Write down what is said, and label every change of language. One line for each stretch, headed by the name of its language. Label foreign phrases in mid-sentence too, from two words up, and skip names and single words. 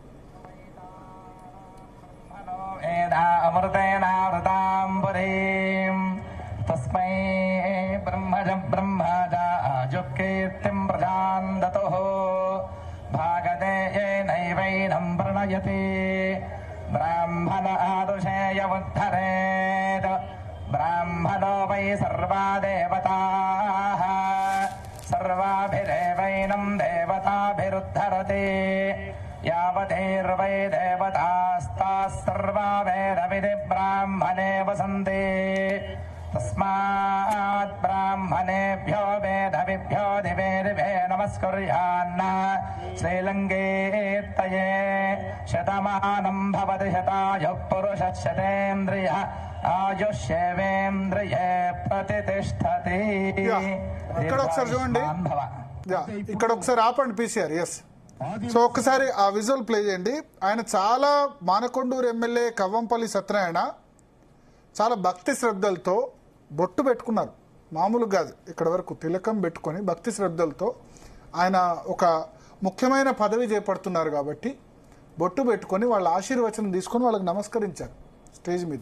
Sanskrit: తస్మై బ్రహ్మజ బ్రహ్మజ ఆజుకీర్తిం ప్రజాందతో భాగదేయైనైవైనం ప్రణయతి బ్రాహ్మణ ఆదుషేయముద్ధరేత్ బ్రాహ్మణో వై సర్వా దేవతాః सर्वाभिरेवैनं देवताभिरुद्धरते यावदेर्वै देवतास्ताः सर्वा वेदविधि ब्राह्मणे वसन्ते तस्मात् ब्राह्मणेभ्यो वेदविभ्यो दिवे दिवे नमस्कुर्यान्न श्रीलङ्केत्तये शतमानं भवति शतायुः पुरुषः शतेन्द्रियः आयुष्येवेन्द्रिये प्रतिष्ठति
Telugu: ఇక్కడ ఒకసారి చూడండి, ఇక్కడ ఒకసారి ఆపండి పీసీఆర్.
English: yes, so
Telugu: ఒక్కసారి ఆ విజువల్ ప్లే చేయండి. ఆయన చాలా మానకొండూరు ఎమ్మెల్యే కవ్వంపల్లి సత్యనారాయణ చాలా భక్తి శ్రద్ధలతో బొట్టు పెట్టుకున్నారు. మామూలు కాదు, ఇక్కడ వరకు తిలకం పెట్టుకొని భక్తి శ్రద్ధలతో ఆయన ఒక ముఖ్యమైన పదవి చేపడుతున్నారు కాబట్టి బొట్టు పెట్టుకొని వాళ్ళ ఆశీర్వచనం తీసుకొని వాళ్ళకి నమస్కరించారు స్టేజ్ మీద.